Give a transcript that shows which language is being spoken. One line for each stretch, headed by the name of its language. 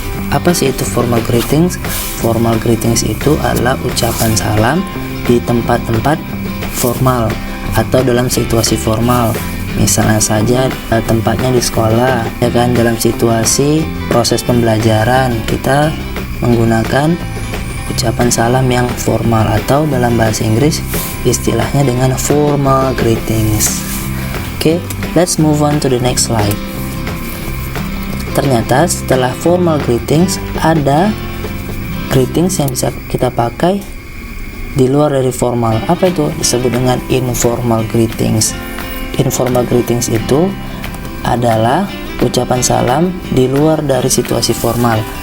Indonesian: Apa sih itu formal greetings? Formal greetings itu adalah ucapan salam di tempat-tempat formal atau dalam situasi formal. Misalnya saja tempatnya di sekolah, ya kan, dalam situasi proses pembelajaran kita menggunakan ucapan salam yang formal, atau dalam bahasa Inggris istilahnya dengan formal greetings.
English: Oke, let's move on to the next slide.
Indonesian: Ternyata setelah formal greetings ada greetings yang bisa kita pakai di luar dari formal. Apa itu? Disebut dengan informal greetings. Informal greetings itu adalah ucapan salam di luar dari situasi formal.